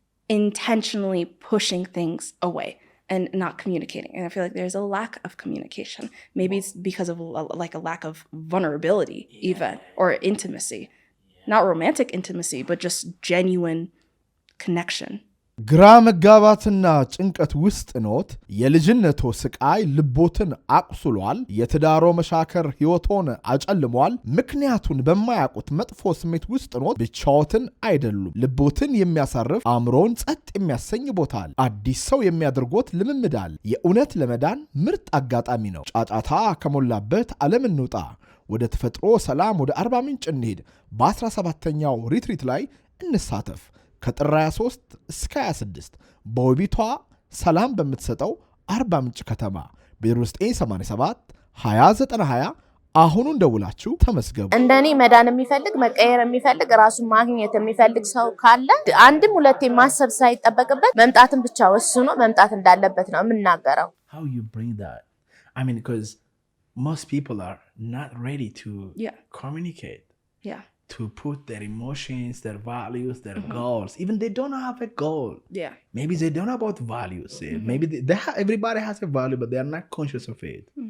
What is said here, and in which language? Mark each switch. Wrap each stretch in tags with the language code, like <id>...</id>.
<en>intentionally pushing things away and not communicating. And I feel like there's a lack of communication. Maybe it's because of like a lack of vulnerability even, or intimacy. Not romantic intimacy, but just genuine connection.</en> <am>ግራ መጋባትና ጭንቀት ውስጥ ኖት። የልጅነቶ ስቃይ ልቦትን አቁስሏል። የትዳሮ መሻከር ሕይወቶን አጨልሟል። ምክንያቱን በማያውቁት መጥፎ ስሜት ውስጥ ኖት። ብቻዎትን አይደሉም። ልቦትን የሚያሳርፍ አእምሮን ጸጥ የሚያሰኝ ቦታል። አዲስ ሰው የሚያደርጎት ልምምዳል። የእውነት ለመዳን ምርጥ አጋጣሚ ነው። ጫጫታ ከሞላበት ዓለም እንውጣ። ወደ ተፈጥሮ ሰላም ወደ አርባ ምንጭ እንሄድ። በ17ኛው ሪትሪት ላይ እንሳተፍ። ከጥር 23 እስከ 26 በውቢቷ ሰላም በምትሰጠው አርባ ምንጭ ከተማ በ0987 2090 አሁኑን ደውላችሁ ተመስገቡ። እንደኔ መዳን የሚፈልግ መቀየር የሚፈልግ ራሱን ማግኘት የሚፈልግ ሰው ካለ አንድም ሁለቴ ማሰብ ሳይጠበቅበት መምጣትን ብቻ ወስኖ መምጣት እንዳለበት ነው የምናገረው።</am> <en>How you bring that? I mean, because most people are not ready to communicate. Yeah. To put their emotions, their values, their goals. Even they don't have a goal. Yeah. Maybe they don't know about values. Maybe everybody has a value, but they are not conscious of it.</en>